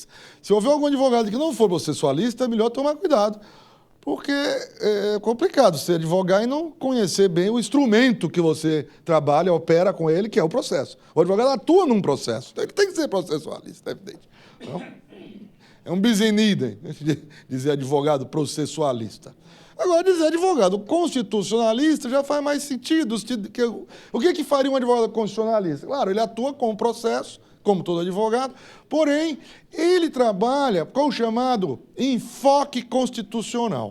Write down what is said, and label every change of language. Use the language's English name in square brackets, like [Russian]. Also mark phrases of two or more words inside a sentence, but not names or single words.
[Portuguese] Se houver algum advogado que não for processualista, é melhor tomar cuidado, porque é complicado você advogar e não conhecer bem o instrumento que você trabalha, opera com ele, que é o processo. O advogado atua num processo, então ele tem que ser processualista, é evidente. Não? É um [Latin] bis in idem [Portuguese] dizer advogado processualista. Agora, dizer advogado constitucionalista já faz mais sentido. O que faria um advogado constitucionalista? Claro, ele atua com o processo, como todo advogado, porém, ele trabalha com o chamado enfoque constitucional.